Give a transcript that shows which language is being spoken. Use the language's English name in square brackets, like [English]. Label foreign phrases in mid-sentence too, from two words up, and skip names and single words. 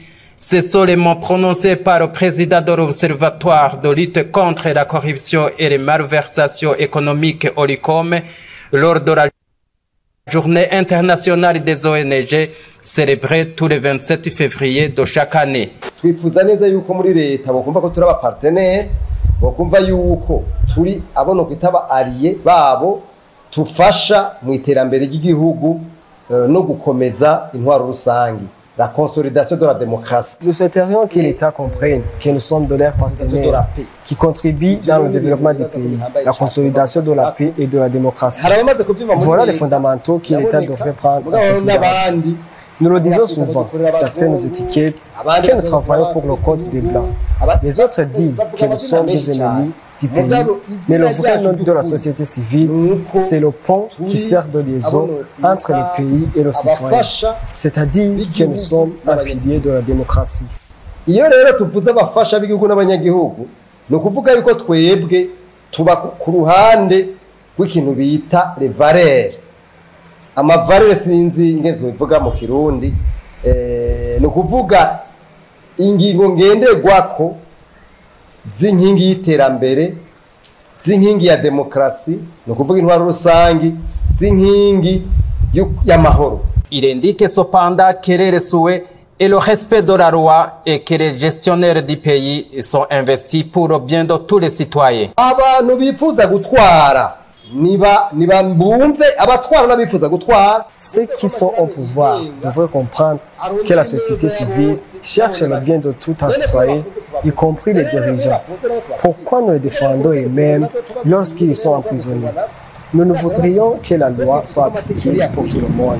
[French] C'est seulement prononcé par le président de l'Observatoire de lutte contre la corruption et les malversations économiques OLICOM lors de la Journée internationale des ONG célébrée tous les 27 février de chaque année. [Rundi] Twifuza neza yuko muri leta bokumva ko turi aba partenaire, bokumva yuko turi abono kwitaba allié babo tufasha mu iterambere ry'igihugu no gukomeza intwaro rusangi. [French] La consolidation de la démocratie. Nous souhaiterions que l'État comprenne que nous sommes de leurs partenaires qui contribuent dans le développement du pays, la consolidation de la paix et de la démocratie. Voilà les fondamentaux que l'État devrait prendre en considération. Nous le disons souvent, certains nous étiquettent que nous travaillons pour le compte des Blancs. Les autres disent que nous sommes des ennemis du pays, mais le vrai nom de la société civile, c'est le pont qui sert de liaison entre le pays et le citoyen, c'est-à-dire que nous sommes un pilier de la démocratie. [Rundi] Iyo rero tuvuze abafasha b'igihugu n'abanyagihugu, no kuvuga yuko twebwe tuba ku ruhande rw'ikintu bita [French] les valeurs. [Rundi] Amavaleur sinzi ingene tubivuga mu Kirundi, no kuvuga ingingo ngenderwako z'inkingi y'iterambere, z'inkingi ya demokrasi, no kuvuga intwaro rusangi, z'inkingi y'amahoro. [French] Il indique cependant que les souhaits et le respect de la loi et que les gestionnaires du pays sont investis pour le bien de tous les citoyens. [Rundi] Abantu bifuza gutwara niba mbumve abatwara n'abifuza gutwara. [French] Ceux qui sont au pouvoir devraient comprendre que la société civile cherche le bien de tout un citoyen, y compris les dirigeants. Pourquoi nous les défendons eux-mêmes lorsqu'ils sont emprisonnés? Nous ne voudrions que la loi soit appliquée pour tout le monde.